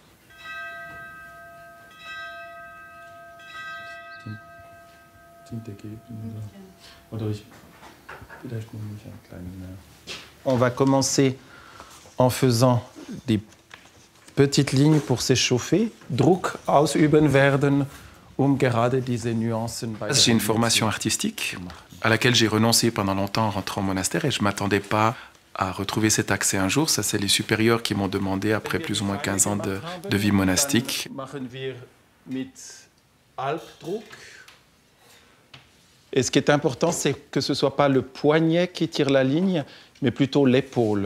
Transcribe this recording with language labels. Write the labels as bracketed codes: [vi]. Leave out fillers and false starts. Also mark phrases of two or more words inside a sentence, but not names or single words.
[fr] On va commencer en faisant des petites lignes pour s'échauffer. [de] Druck ausüben werden, gerade diese Nuancen. [fr] J'ai une formation artistique à laquelle j'ai renoncé pendant longtemps en rentrant au monastère et je ne m'attendais pas à retrouver cet accès un jour. Ça, c'est les supérieurs qui m'ont demandé après plus ou moins 15 ans de vie monastique. Et ce qui est important, c'est que ce ne soit pas le poignet qui tire la ligne, mais plutôt l'épaule.